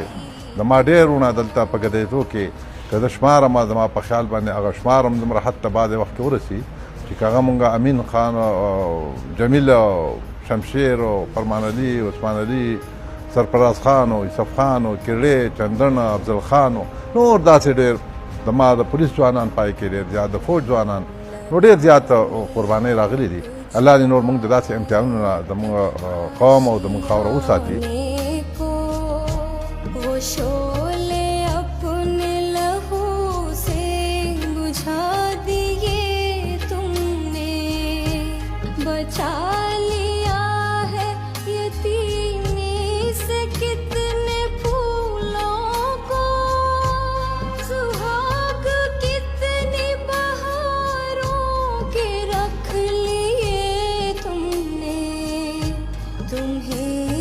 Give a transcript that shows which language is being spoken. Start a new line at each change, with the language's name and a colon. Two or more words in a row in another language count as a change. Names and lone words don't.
Pashto: زما ډېر وروڼه دلته په ګدیدو کې که زه شمارم، زما په خیال باندې هغه شمارم دومره حد ته بعضې وخت کې ورسي چې که هغه مونږ امین خان، جمیل، شمشیر، فرمان علي، عثمان علي، سرفراز خان، یوسف خان، کیړې، چندن، افضل خان، نور داسې ډېر زما د پولیس ځوانان پای کې ډېر زیات، د فوج ځوانان، نو ډېر زیات قربانۍ راغلي دي. الله دې نور موږ د داسې امتحانونو نه زموږ قوم او زموږ خاوره وساتي.
Urdu: وہ شعلے اپنے لہو سے بجھا دیے تم نے، بچا لیا ہے یتیمی سے کتنے پھولوں کو، سہاگ کتنی بہاروں کے رکھ لیے تم نے، تمہیں